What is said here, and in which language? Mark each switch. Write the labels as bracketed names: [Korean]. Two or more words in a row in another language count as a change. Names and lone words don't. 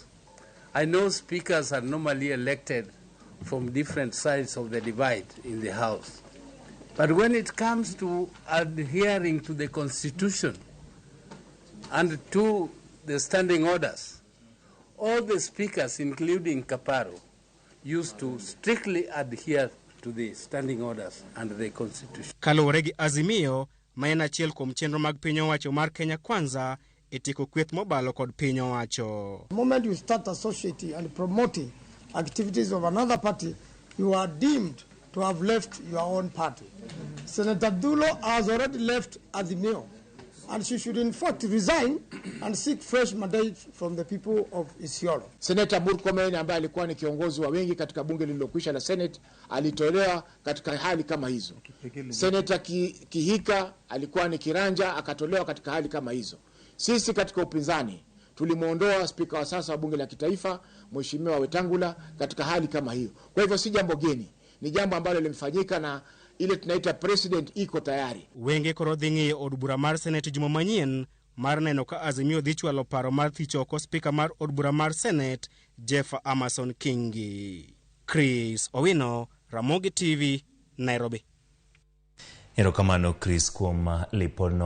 [English] I know speakers are normally elected from different sides of the divide in the House. But when it comes to adhering to the Constitution and to the standing orders, all the speakers, including Kaparo, used to strictly adhere to the standing orders and the Constitution. [Luo (Kenya and Tanzania)] Kaluwore gi Azimio, ma en achiel kuom chenro mag piny owacho mar Kenya Kwanza, etieko kweth mobalo kod piny owacho. [English] The moment you start associating and promoting activities of another party, you are deemed to have left your own party. Senator Dulo has already left Azimio, and she should in fact resign and seek fresh mandate from the people of Isiolo. [Swahili] Senator Murkomen ambaye alikuwa ni kiongozi wa wengi katika bunge lililokwisha la Senate alitolewa katika hali kama hizo. Senator Kihika alikuwa ni kiranja akatolewa katika hali kama hizo. Sisi katika upinzani tulimuondoa spika wa sasa wa bunge la kitaifa Mheshimiwa Wetangula katika hali kama hiyo. Kwa hivyo si jambo geni, ni jambo ambalo limefanyika na ile tunaita president iko tayari. [Luo (Kenya and Tanzania)] Wenge koro dhingi od bura mar Senate juma manyien mar neno ka Azimio dhi chwalo paro mar thicho oko spika mar od bura mar Senate Jeff Amason Kingi. Chris Owino, Ramogi TV, Nairobi. Erokamano Chris kuom lipodno.